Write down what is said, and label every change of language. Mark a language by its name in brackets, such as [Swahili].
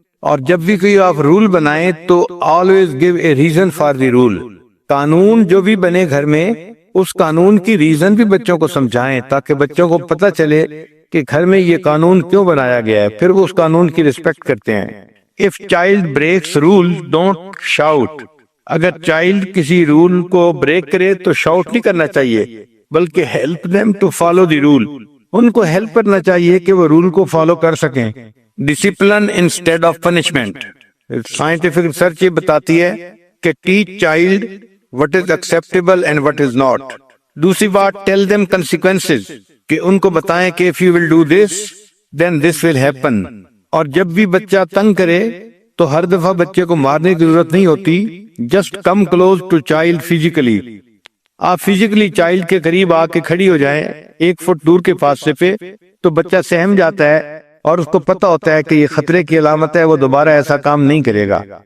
[Urdu] اور جب بھی کوئی آپ رول بنائیں تو [English] Always give a reason for the rule. [Urdu] قانون جو بھی بنے گھر میں اس قانون کی ریزن بھی بچوں کو سمجھائیں تاکہ بچوں کو پتہ چلے کہ گھر میں یہ قانون کیوں بنایا گیا ہے، پھر وہ اس قانون کی رسپیکٹ کرتے ہیں. [English] If child breaks rule, don't shout. [Urdu] اگر چائلڈ کسی رول کو بریک کرے تو شاؤٹ نہیں کرنا چاہیے بلکہ help [English] them to follow the rule. [Urdu] ان کو ہیلپ کرنا چاہیے کہ وہ رول کو فالو کر سکیں. Discipline instead of punishment, scientific research یہ بتاتی ہے کہ teach child [English] what is acceptable and what is not. [Urdu] دوسری بات [English] tell them consequences، [Urdu] کہ ان کو بتائیں کہ [English] if you will do this then this will happen. [Urdu] اور جب بھی بچہ تنگ کرے تو ہر دفعہ بچے کو مارنے کی ضرورت نہیں ہوتی، [English] just come close to child physically. [Urdu] آپ فزیکلی چائلڈ کے قریب آ کے کھڑی ہو جائیں 1 فٹ دور کے فاصلے پہ تو بچہ سہم جاتا ہے اور اس کو پتا ہوتا ہے کہ یہ خطرے کی علامت ہے، وہ دوبارہ ایسا کام نہیں کرے گا.